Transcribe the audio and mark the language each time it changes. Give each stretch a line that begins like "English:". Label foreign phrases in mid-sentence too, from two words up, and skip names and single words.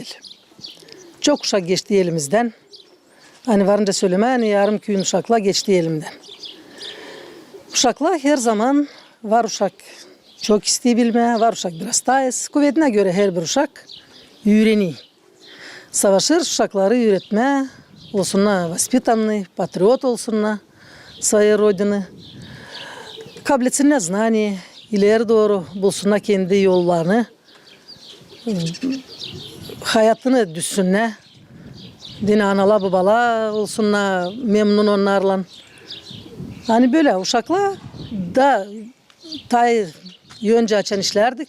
Gagauz: Çok uşak geçti elimizden. Hani varınca söyleme, hani yarım köyün uşakla geçti elimden. Uşaklar her zaman var uşak çok isteyebilme, var uşak biraz tayız. Kuvvetine göre her bir uşak öğreniyor. Savaşır uşakları öğretme, olsunlar воспитанный, patriot olsunlar,
Russian: своей родины.
Gagauz: Kabletsinler знание, ileri doğru bulsunlar kendi yollarını, hayatını düşsünler. Dine analar babalar olsunlar, memnun onlarla. Hani böyle uşakla da önce açan işlerdik.